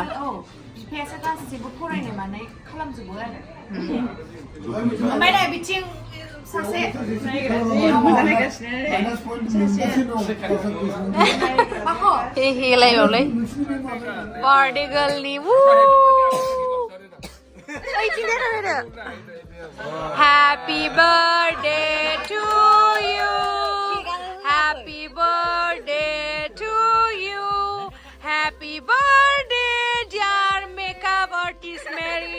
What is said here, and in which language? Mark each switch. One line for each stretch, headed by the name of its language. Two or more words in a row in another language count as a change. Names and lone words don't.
Bodo: औ बिफायासो गासिबो फरायनाय मानाय खालामजोबो आरो ओमफ्राय दा बिथिं सासे माखौ
English: हेलायबावलै बार्थडे गार्लनि Happy birthday to you. Happy birthday to you. Happy birthday, dear makeup artist Mary.